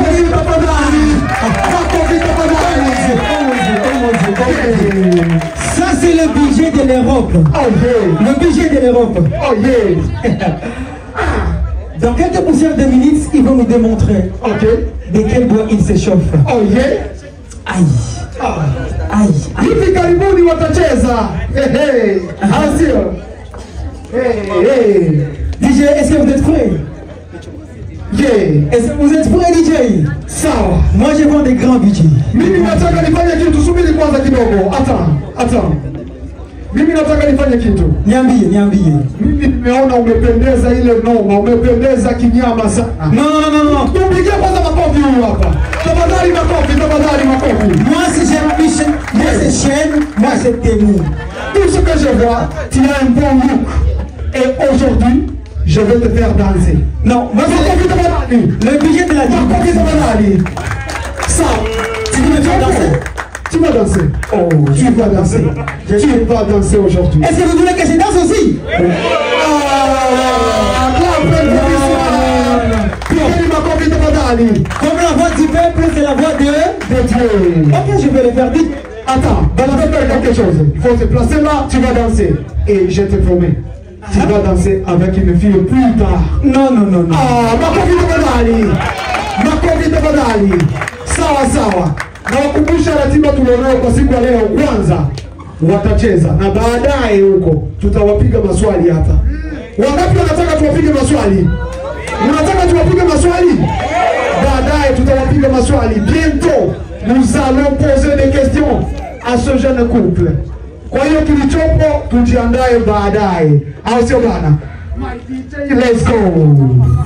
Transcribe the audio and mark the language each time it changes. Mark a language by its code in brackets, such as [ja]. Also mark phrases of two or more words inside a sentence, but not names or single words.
[fr] ça c'est le budget de l'Europe. [en] Oh yeah. [fr] Le budget de l'Europe. [en] Oh yeah. [fr] Dans quelques poussières de minutes, ils vont nous démontrer de quel bois il s'échauffe. [en] Oh yeah. Aïe. Aïe. [sw] Hivi karibuni watacheza. Hey. Asio. Hey. [fr] DJ, est-ce que vous êtes prêts? [en] Yeah. [fr] Est-ce que vous êtes prêts, DJ? [sw] Sawa. [fr] Moi je vends des grands budgets. [sw] Mimi nataka nifanye kitu, subiri kwanza kidogo. [fr] Attends. [sw] Mimi nataka nifanye kitu. Niambie. Mimi nimeona umependeza ile noma, umependeza kinyama sana. [fr] Non. [sw] Tupigie kwanza makofi huyu hapa. Tafadhali makofi. [fr] Moi c'est chaîne, moi c'est Témou. Tout ce que je vois, tu as un bon look. Et aujourd'hui, je vais te faire danser. Non, moi c'est le budget de la vie. Ça, tu veux me faire danser? Tu vas danser. Oh, tu vas danser. Tu vas danser aujourd'hui. Est-ce que vous voulez que je danse aussi? Comme la voix du peuple, c'est la voix de Dieu. Ok, je vais le faire vite. Attends, on va faire quelque chose. Il faut te placer là, tu vas danser. Et je te promets, tu vas danser avec une fille plus tard. Non. [sw] Makofi tafadhali. Sawa. Na wakumbusha ratiba tulionayo kwa siku ya leo. Kwanza watacheza na baadaye huko tutawapiga maswali hapa. Wangapi wanataka tuwapige maswali? Unataka tuwapige maswali? Baadaye tutawapiga maswali. [fr] Bientôt nous allons poser des questions à ce jeune couple. [sw] Kwa hiyo kilichopo tujiandae baadaye. Au sio bana? [en] My DJ, let's go.